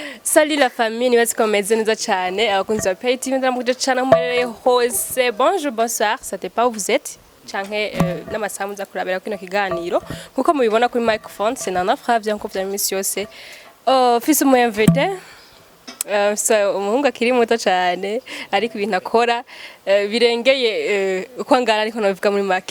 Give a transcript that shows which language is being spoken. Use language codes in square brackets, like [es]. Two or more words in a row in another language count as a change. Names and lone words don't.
[fr] Salut la famille, [rn] nibaze komeze neza cyane abakunzi ba Pay TV ndamukuje cyane murere hose. [fr] Bonjour, bonsoir, ça dépend pas où vous êtes. [rn] Canke n'amasaha muza kurabera kino kiganiro kuko mubibona kuri microphone c'est Nana Fravia nko vya misi yose. Fils mu invité so umuhungu akiri muto cyane ariko ibintu akora birengeye uko angana ariko nabivuga muri make.